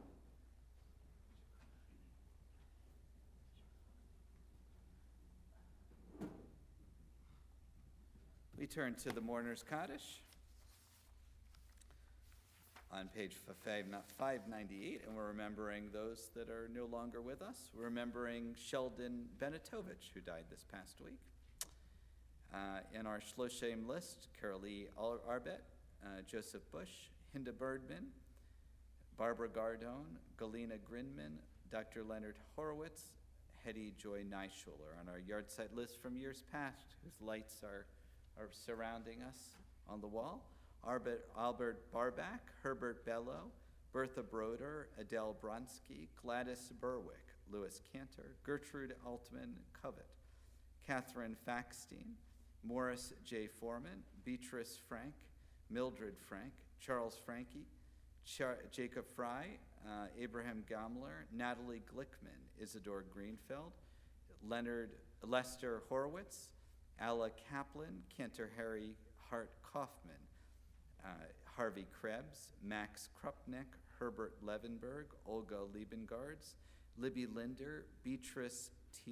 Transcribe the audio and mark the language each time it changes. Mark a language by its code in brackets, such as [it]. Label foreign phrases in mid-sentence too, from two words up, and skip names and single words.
[en] We turn to the Mourner's Kaddish on page 598, and we're remembering those that are no longer with us. We're remembering Sheldon Benetovich, who died this past week. In our Shloshem list, Carolee Arbet, Joseph Bush, Hinda Birdman, Barbara Gardone, Galina Grinman, Dr. Leonard Horowitz, Hetty Joy Nyschuler. On our yard site list from years past, whose lights are surrounding us on the wall. Albert Barback, Herbert Bello, Bertha Broder, Adele Bronsky, Gladys Berwick, Louis Cantor, Gertrude Altman Covett, Catherine Faxstein, Morris J. Foreman, Beatrice Frank, Mildred Frank, Charles Frankie, Jacob Fry, Abraham Gamler, Natalie Glickman, Isidore Greenfeld, Lester Horowitz, Alla Kaplan, Cantor Harry Hart Kaufman, Harvey Krebs, Max Krupnick, Herbert Levenberg, Olga Liebengards, Libby Linder, Beatrice T.